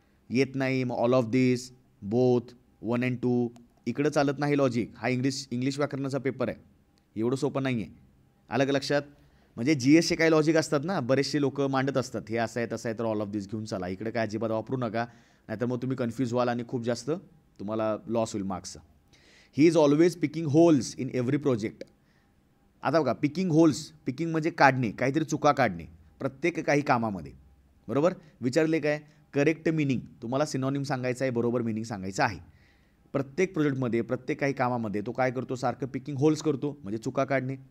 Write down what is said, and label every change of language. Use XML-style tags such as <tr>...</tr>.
<mr>येत नाही मग</mr> <en>all of this, both, 1 and 2,</en> <mr>इकडं चालत नाही लॉजिक. हा इंग्लिश व्याकरणाचा पेपर आहे, एवढं सोपं नाही आहे. आलं का लक्षात? म्हणजे GSचे काही लॉजिक असतात ना, बरेचसे लोक मांडत असतात, हे असं आहे तसं आहे तर</mr> <en>all of this</en> <mr>घेऊन चला. इकडे काय अजिबात वापरू नका, नाहीतर मग तुम्ही कन्फ्यूज व्हाल आणि खूप जास्त तुम्हाला लॉस होईल मार्क्सचा.</mr> <en>He is always picking holes in every project.</en> <mr>आता बघा, पिकिंग होल्स, पिकिंग म्हणजे काढणे, काहीतरी चुका काढणे प्रत्येक काही कामामध्ये. बरोबर. विचारले काय करेक्ट मिनिंग, तुम्हाला सिनॉनिम सांगायचं आहे, बरोबर मिनिंग सांगायचं आहे. प्रत्येक प्रोजेक्टमध्ये, प्रत्येक काही कामामध्ये तो काय करतो, सारखं पिकिंग होल्स करतो, म्हणजे चुका काढणे.</mr>